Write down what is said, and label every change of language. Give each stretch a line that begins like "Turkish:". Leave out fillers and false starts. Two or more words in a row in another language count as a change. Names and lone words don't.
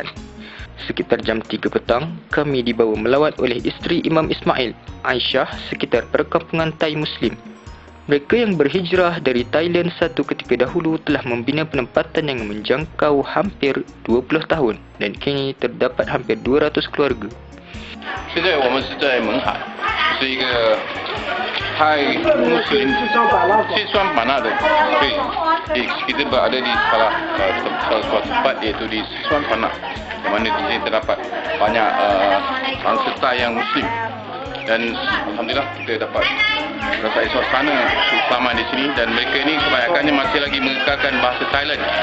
Malay: Sekitar jam 3 petang, kami dibawa melawat oleh isteri Imam Ismail, Aisyah, sekitar perkampungan Thai Muslim. Mereka yang berhijrah dari Thailand satu ketika dahulu telah membina penempatan yang menjangkau hampir 20 tahun dan kini terdapat hampir 200 keluarga.
Chinese: 现在我们是在勐海，是一个泰穆斯林西双版纳的，
Malay: 对，kita berada di salah suatu tempat, iaitu di Sichuan Panna, di mana di sini terdapat banyak bangsa Thai yang Muslim, dan alhamdulillah kita dapat merasai suasana keislaman di sini, dan mereka ini kebanyakannya masih lagi mengekalkan bahasa Thailand.